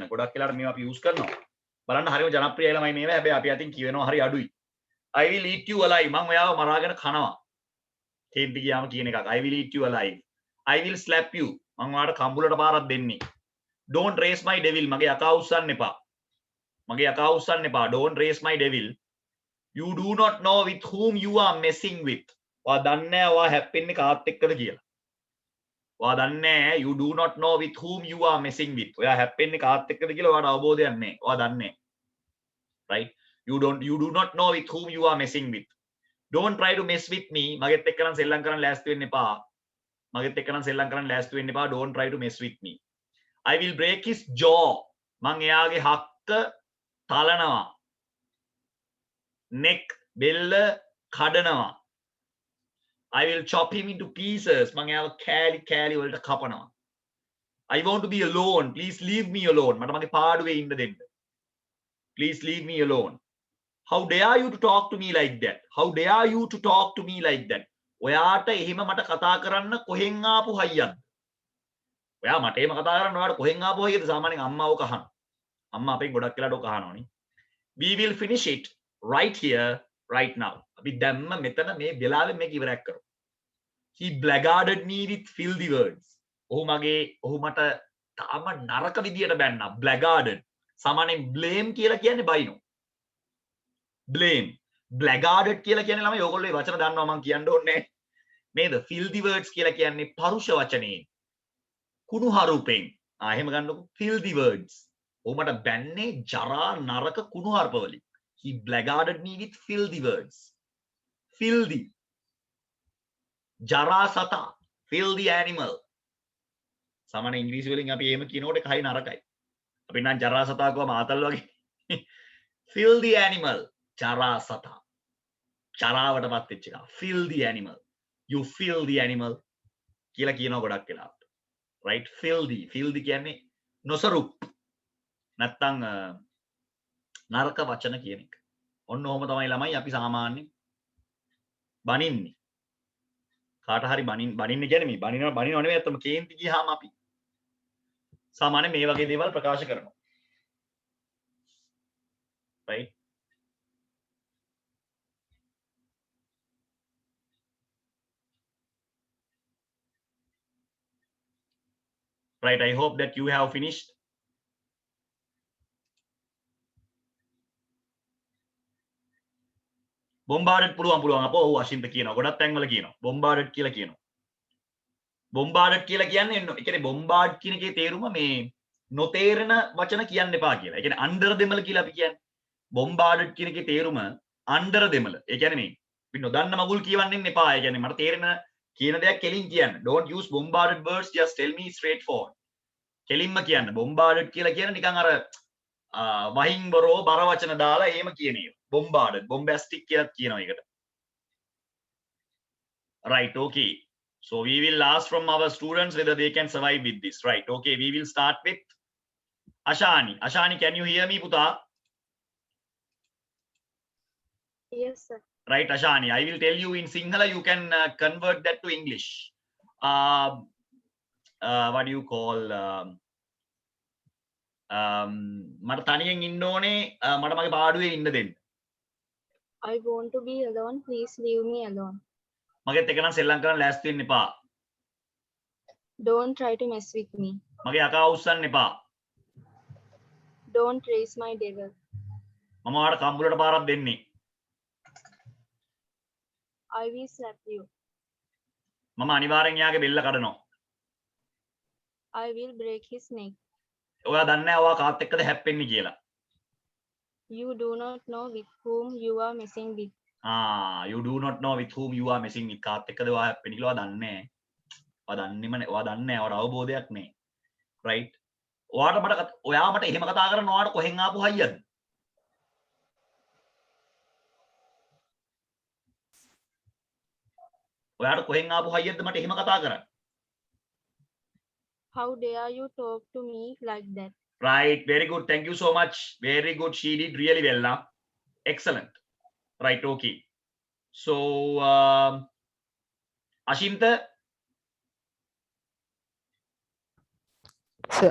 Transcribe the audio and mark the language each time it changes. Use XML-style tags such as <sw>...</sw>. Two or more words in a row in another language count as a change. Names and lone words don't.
<si>ගොඩක් වෙලාවට මේවා අපි යූස් කරනවා. බලන්න හරියම ජනප්‍රියයි ළමයි මේවා. හැබැයි අපි අතින් කියවෙනවා හරි අඩුයි.</si> <en>I will eat you alive.</en> <si>මම ඔයාව මරාගෙන කනවා. කේන්ති ගියාම කියන එකක්.</si> <en>I will eat you alive. I will slap you.</en> <si>මම ඔයාලට කම්බුලට පාරක් දෙන්නේ.</si> <en>Don't raise my devil.</en> <si>මගේ යකා උස්සන්න එපා. මගේ යකා උස්සන්න එපා.</si> <en>Don't raise my devil. You do not know with whom you are messing with.</en> <si>ඔයා දන්නේ නැහැ ඔයා හැප්පෙන්නේ කාත් එක්කද කියලා. ඔයා දන්නේ නැහැ</si> <en>you do not know with whom you are messing with.</en> <si>ඔයා හැප්පෙන්නේ කාත් එක්කද කියලා ඔයාට අවබෝධයක් නැහැ. ඔයා දන්නේ නැහැ.</si> <en>Right? You do not know with whom you are messing with. Don't try to mess with me.</en> <si>මගෙත් එක්ක නම් සෙල්ලම් කරන්න ලෑස්ති වෙන්න එපා. මගෙත් එක්ක නම් සෙල්ලම් කරන්න ලෑස්ති වෙන්න එපා.</si> <en>Don't try to mess with me. I will break his jaw.</en> <si>මං එයාගේ හක්ක තලනවා. neck බෙල්ල කඩනවා.</si> <en>I will chop him into pieces.</en> <si>මං එයාව කෑලි කෑලි වලට කපනවා.</si> <en>I want to be alone. Please leave me alone.</en> <si>මට මගේ පාඩුවේ ඉන්න දෙන්න.</si> <en>Please leave me alone. How dare you to talk to me like that? How dare you to talk to me like that?</en> <si>ඔයාට එහෙම මට කතා කරන්න කොහෙන් ආපු හයියක්ද? ඔයා මට එහෙම කතා කරන්න ඔයාට කොහෙන් ආපු හයියද? සාමාන්‍යයෙන් අම්මා ඔක අහන. අම්මා අපෙන් ගොඩක් වෙලාට ඔක අහනවනේ.</si> <en>We will finish it right here, right now.</en> <si>අපි දැම්ම මෙතන මේ වෙලාවෙ මේක ඉවරයක් කරමු.</si> <en>He blackguarded me with filthy words.</en> <si>ඔහු මට තාම නරක විදියට බැන්නා. Blackguarded. සාමාන්‍යයෙන් blame කියලා කියන්නේ බයිනෝ.</si> <en>Blame.</en> <si>Blackguarded කියලා කියන්නේ ළමයි ඕගොල්ලෝ මේ වචන දන්නවා මම කියන්න ඕනේ නේද?</si> <en>Filthy words</en> <si>කියලා කියන්නේ පරුෂ වචනේ. කුණුහරුපෙන්. එහෙම ගන්නකො.</si> <en>Filthy words.</en> <si>ඔහු මට බැන්නේ ජරා නරක කුණුහරුප වලින්.</si> <en>He blackguarded me with filthy words. Filthy.</en> <si>ජරා සතා.</si> <en>Filthy animal.</en> <si>සාමාන්‍ය ඉංග්‍රීසි වලින් අපි එහෙම කියනකොට කයි නරකයි. අපි නම් ජරා සතා කව මාතල් වගේ.</si> <en>Filthy animal.</en> <si>ජරා සතා. ජරාවටපත් වෙච්ච එක.</si> <en>Filthy animal. You filthy animal</en> <si>කියලා කියනවා ගොඩක් වෙලාවට.</si> <en>Right? Filthy.</en> <si>Filthy කියන්නේ නොසරුප්. නැත්තම් නරක වචන කියන එක. ඔන්න ඔහොම තමයි ළමයි අපි සාමාන්‍යයෙන් බනින්නේ. කාට හරි බනින්න කියන්නේ මේ බනිනව නෙවෙයි අතම කේන්ති ගියාම අපි සාමාන්‍යයෙන් මේ වගේ දේවල් ප්‍රකාශ කරනවා.</si> <en>Right? Right, I hope that you have finished.</en> <si>Bombarded පුළුවන් අපෝ ඔව් අශින්ත කියනවා. ගොඩක් තැන්වල කියනවා. Bombarded කියලා කියනවා. Bombarded කියලා කියන්නේ ඒ කියන්නේ bombard කියන එකේ තේරුම මේ නොතේරෙන වචන කියන්න එපා කියලා. ඒ කියන්නේ under දෙමළ කියලා අපි කියන්නේ. Bombarded කියන එකේ තේරුම under දෙමළ. ඒ කියන්නේ මේ අපි නොදන්න මගුල් කියවන්න එපා. ඒ කියන්නේ මට තේරෙන කියන දෙයක් කෙලින් කියන්න.</si> <en>Don't use bombarded words, just tell me straightforward.</en> <si>කෙලින්ම කියන්න. Bombarded කියලා කියන නිකන් අර වහින් බරෝ බර වචන දාලා එහෙම කියන ඒවා.</si> <en>Bombarded, bombastic</en> <si>කියලා කියනවා ඒකට.</si> <en>Right, okay. So we will ask from our students whether they can survive with this. Right, okay. We will start with Ashani. Ashani, can you hear me, puta? Yes, sir. Right, Ashani. I will tell you in Sinhala. You can convert that to English. What do you call?</en> <si>මට තනියෙන් ඉන්න ඕනේ. මට මගේ පාඩුවේ ඉන්න දෙන්න.</si> <en>I want to be alone. Please leave me alone.</en> <si>මගෙත් එක නම් සෙල්ලම් කරන්න ලෑස්ති වෙන්න එපා.</si> <en>Don't try to mess with me.</en> <si>මගේ අකා උස්සන්න එපා.</si> <en>Don't raise my devil.</en> <si>මම ඔයාලට කම්බුලට පාරක් දෙන්නේ.</si> <en>I will slap you.</en> <si>මම අනිවාර්යෙන් යාගේ බෙල්ල කඩනවා.</si> <en>I will break his neck.</en> <si>ඔයා දන්නේ නැහැ ඔයා කාත් එක්කද හැප්පෙන්නේ කියලා.</si> <en>You do not know with whom you are messing with. You do not know with whom you are messing with.</en> <si>කාත් එක්කද ඔයා හැප්පෙන්නේ කියලා ඔයා දන්නේ නැහැ. ඔයා දන්නේම නැහැ. ඔයා දන්නේ නැහැ. ඔයාට අවබෝධයක් නැහැ. Right? ඔයා මට එහෙම කතා කරන ඔයාට කොහෙන් ආපු හයියද? ඔයාට කොහෙන් ආපු හයියද මට එහෙම කතා කරන්න?</si> <en>How dare you talk to me like that? Right, very good. Thank you so much. Very good. She did really well now. Excellent. Right, okay. So, Ashinta. Sir.</en>